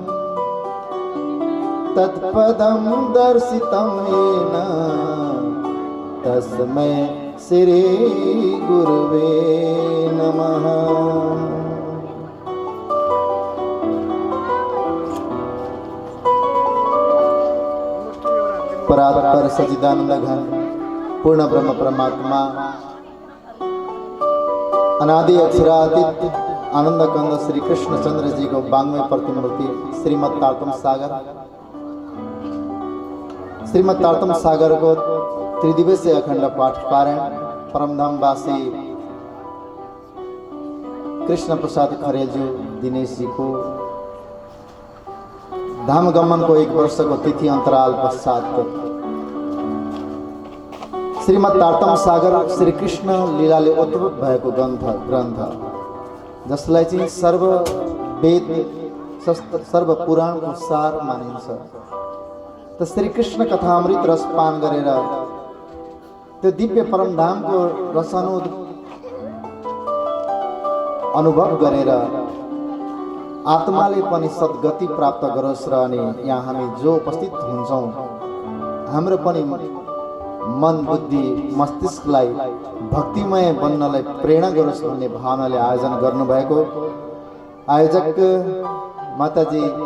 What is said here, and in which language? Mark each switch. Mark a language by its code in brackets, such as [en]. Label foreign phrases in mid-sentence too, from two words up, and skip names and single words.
[sa] तत्पदं दर्शितं येन तस्मै श्री गुरुवे नमः परात्पर सच्चिदानंद घन पूर्ण ब्रह्म परमात्मा [ne] अनादि अक्षरातीत आनंद कंद श्री कृष्ण चंद्र जी को बांग्मय प्रतिमूर्ति श्रीमद् तारतम सागर श्रीमद् तारतम सागर को त्रिदिवसीय अखंड पाठ पारायण परमधाम वासी कृष्ण प्रसाद खरेल जी दिनेश जी को धाम गमन को एक वर्ष को तिथि अंतराल पश्चात श्रीमद् तारतम सागर श्री कृष्ण लीलाले उद्भूत भएको ग्रन्थ जसलाई चाहिँ सर्व वेद सर्व पुराणको सार मानिन्छ त श्री कृष्ण कथामृत रसपान गरेर त्यो दिव्य परमधामको रसानु अनुभव गरेर आत्माले पनि सद्गति प्राप्त गरोस् र अनि यहाँ हामी जो उपस्थित हुन्छौँ हाम्रो पनि मन बुद्धि मस्तिष्कलाई भक्तिमय बन्नलाई प्रेरणा गरोस् भन्ने भावनाले आयोजन गर्नुभएको आयोजक माताजी